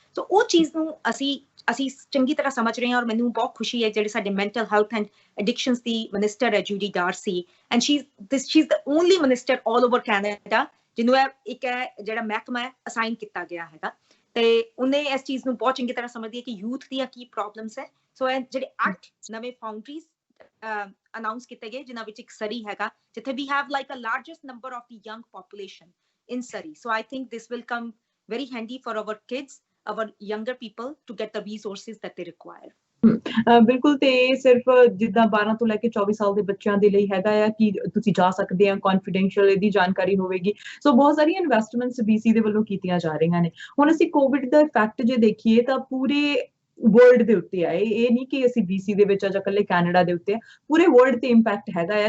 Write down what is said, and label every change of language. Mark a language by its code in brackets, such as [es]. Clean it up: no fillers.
[pa] ਸੋ ਉਹ ਚੀਜ਼ ਨੂੰ ਅਸੀਂ ਚੰਗੀ ਤਰ੍ਹਾਂ ਸਮਝ ਰਹੇ ਹਾਂ, ਔਰ ਮੈਨੂੰ ਬਹੁਤ ਖੁਸ਼ੀ ਹੈ ਜਿਹੜੇ ਸਾਡੇ mental health and addictions ਦੀ minister ਹੈ Judy Dorsey, [en] and she is the only minister all over Canada [pa] ਜਿਹਨੂੰ ਇੱਕ ਜਿਹੜਾ ਮਹਿਕਮਾ ਅਸਾਈਨ ਕੀਤਾ ਗਿਆ ਹੈਗਾ, ਤੇ ਉਹਨੇ ਇਸ ਚੀਜ਼ ਨੂੰ ਬਹੁਤ ਚੰਗੀ ਤਰ੍ਹਾਂ ਸਮਝਦੀ ਹੈ ਕਿ ਯੂਥ ਦੀਆਂ ਕੀ ਪ੍ਰੋਬਲਮਸ ਹੈ। ਸੋ ਇਹ ਜਿਹੜੇ 8 ਨਵੇਂ ਫਾਊਂਡਰੀਜ਼ ਅਨਾਉਂਸ ਕੀਤੇ ਗਏ, ਜਿਨ੍ਹਾਂ ਵਿੱਚ ਇੱਕ ਸਰੀ ਹੈਗਾ, ਜਿੱਥੇ [en] We have like a largest number of the young population in Surrey. So I think this will come very handy for our kids, our younger people, to get the resources that they require. [pa] ਬਿਲਕੁਲ, ਤੇ ਸਿਰਫ ਜਿੱਦਾਂ 12 ਤੋਂ ਲੈ ਕੇ 24 ਸਾਲ ਦੇ ਬੱਚਿਆਂ ਦੇ ਲਈ ਹੈਗਾ ਆ ਕਿ ਤੁਸੀਂ ਜਾ ਸਕਦੇ ਆ, ਕੌਨਫੀਡੈਂਸ਼ੀਅਲ ਇਹਦੀ ਜਾਣਕਾਰੀ ਹੋਵੇਗੀ। ਸੋ ਬਹੁਤ ਸਾਰੀਆਂ ਇਨਵੈਸਟਮੈਂਟਸ BC ਦੇ ਵੱਲੋਂ ਕੀਤੀਆਂ ਜਾ ਰਹੀਆਂ ਨੇ। ਹੁਣ ਅਸੀਂ ਕੋਵਿਡ ਦਾ ਇਫੈਕਟ ਜੇ ਦੇਖੀਏ ਤਾਂ ਪੂਰੇ ਵਰਲਡ ਦੇ ਉੱਤੇ ਆ। ਇਹ ਨਹੀਂ ਕਿ ਅਸੀਂ BC ਦੇ ਵਿੱਚ ਆ ਜਾਂ ਇਕੱਲੇ ਕੈਨੇਡਾ ਦੇ ਉੱਤੇ ਆ, ਪੂਰੇ ਵਰਲਡ ਤੇ ਇੰਪੈਕਟ ਹੈਗਾ ਆ।